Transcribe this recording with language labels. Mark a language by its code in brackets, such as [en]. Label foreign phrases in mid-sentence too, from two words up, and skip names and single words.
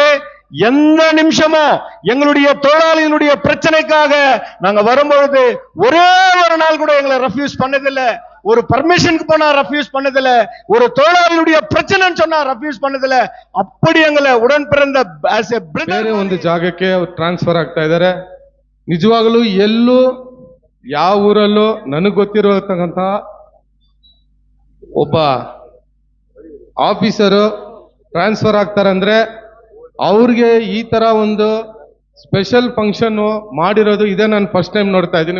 [ta] எந்த நிமிஷமும் எங்களுடைய தொழிலாளிகளுடைய பிரச்சனைக்காக நாங்க வரும்பொழுது ஒரே ஒரு நாள் கூட எங்களை ரெஃப்யூஸ் பண்ணதில்லை. ஒரு பர்மிஷனுக்கு போனா ரெஃப்யூஸ் பண்ணதில்லை. ஒரு தொழிலாளியுடைய பிரச்சனைன்னு சொன்னா ரெஃப்ಯೂಸ್ பண்ணதில்லை. அப்படி எங்களை ಉಡನ್ பிறந்த [kn] ಬೇರೆ ಒಂದು ಜಾಗಕ್ಕೆ ಅವ್ರು ಟ್ರಾನ್ಸ್ಫರ್ ಆಗ್ತಾ ಇದ್ದಾರೆ. ನಿಜವಾಗಲೂ ಎಲ್ಲೂ ಯಾವ ಊರಲ್ಲೂ ನನಗೆ ಗೊತ್ತಿರತಕ್ಕಂತ ಒಬ್ಬ ಆಫೀಸರು ಟ್ರಾನ್ಸ್ಫರ್ ಆಗ್ತಾರೆ ಅಂದ್ರೆ ಅವ್ರಿಗೆ ಈ ತರ ಒಂದು [en] special function [kn] ಮಾಡಿರೋದು ಇದೇ ನಾನು [en] first time [kn] ನೋಡ್ತಾ ಇದ್ದೀನಿ.